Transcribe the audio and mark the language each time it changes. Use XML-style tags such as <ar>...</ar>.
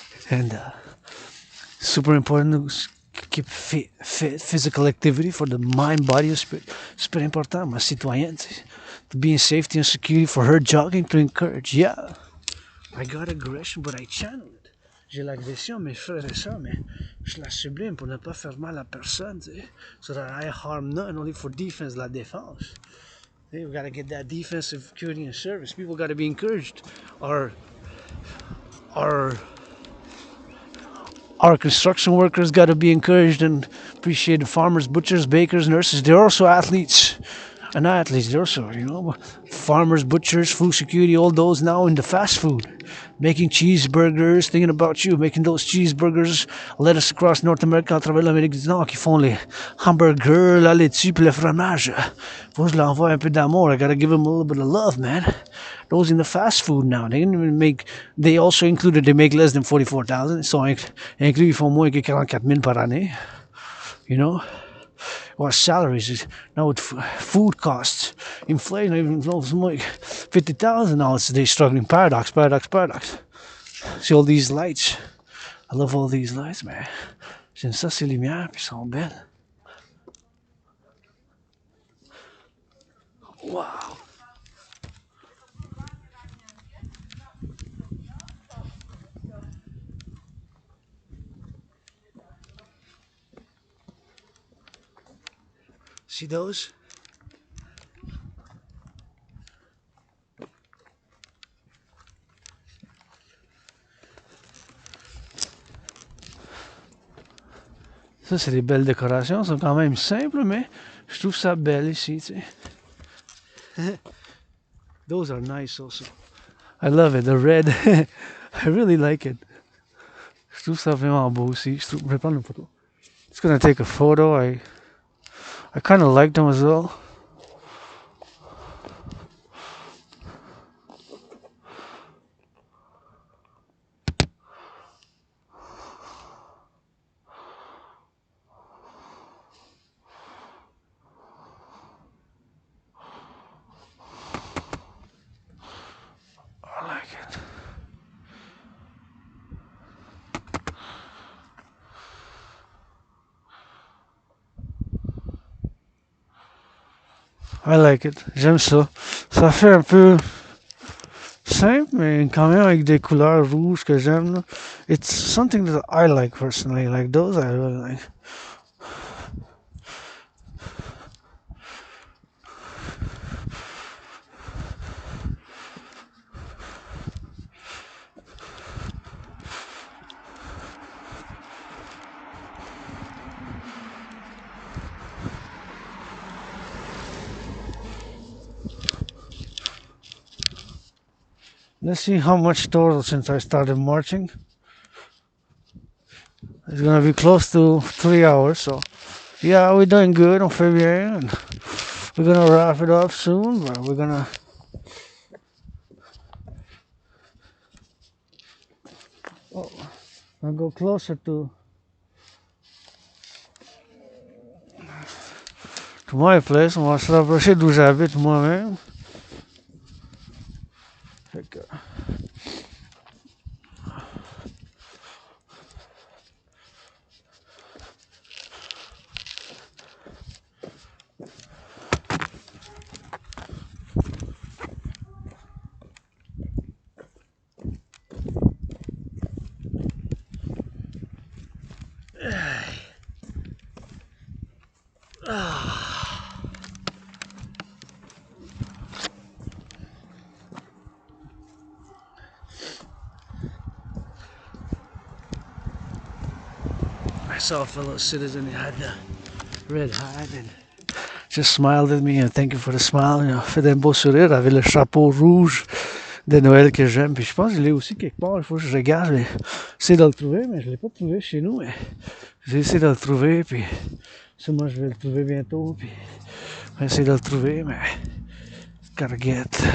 <en>And super important to keep fit physical activity for the mind, body, and spirit. Super important,</en> <fr>ma citoyenne,</fr> <en>to be in safety and security for her jogging to encourage. Yeah, I got aggression, but I channel it.</en> <fr>J'ai l'agression, mes frères et sœurs, mais je la sublime pour ne pas faire mal à personne, tu sais.</fr> <en>So that I harm none, only for defense,</en> <fr>la défense.</fr> <en>We gotta get that defensive security and service. People gotta be encouraged. Our construction workers gotta be encouraged and appreciated. Farmers, butchers, bakers, nurses, they're also athletes. And athletes, they're also, farmers, butchers, food security, all those now in the fast food. Making cheeseburgers, thinking about you, making those cheeseburgers, led us across North America</en> <fr>à travers l'Amérique du Nord, qui font les hamburgers, la laitue, puis le fromage. Faut que je l'envoie un peu d'amour.</fr> <en>I gotta give them a little bit of love, man. Those in the fast food now, they also included, they make less than 44,000, so</en> <fr>inclus, ils font moins que 44,000 par année.</fr> <en>Or salaries now with food costs, inflation, even like $50,000 today. Struggling. Paradox. See all these lights. I love all these lights, man.</en> <fr>J'aime ça, ces lumières, puis sont belles.</fr> <en>Wow. See those?</en> <fr>Ça, c'est des belles décorations. Elles sont quand même simples, mais je trouve ça belle ici, tu sais.</fr> <en>Those are nice also. I love it. The red. I really like it.</en> <fr>Je trouve ça vraiment beau aussi. Je vais prendre une photo.</fr> <en>Just gonna take a photo. I kind of like them as well. I like it. I like it.</en> <fr>J'aime ça. Ça fait un peu simple, mais quand même avec des couleurs rouges que j'aime. Là.</fr> <en>It's something that I like personally. Like those, I really like. Let's see how much total since I started marching. It's gonna be close to 3 hours, so yeah, we're doing good</en> <fr>on fait bien.</fr> <en>And we're gonna wrap it up soon, but we're gonna. Oh. I'll go closer to my place.</en> <fr>On va se rapprocher d'où j'habite moi-même. Fait que...</fr> <en>I saw a fellow citizen, he had the red hat and just smiled at me and thank you for the smile.</en> <fr>Il a fait un beau sourire, avait le chapeau rouge de Noël que j'aime. Puis je pense que je l'ai aussi quelque part, il faut que je regarde. J'ai essayé de le trouver, mais je ne l'ai pas trouvé chez nous. Mais j'ai essayé de le trouver, puis sûrement je vais le trouver bientôt. Puis je vais essayer de le trouver, mais</fr> <en>gotta get.</en>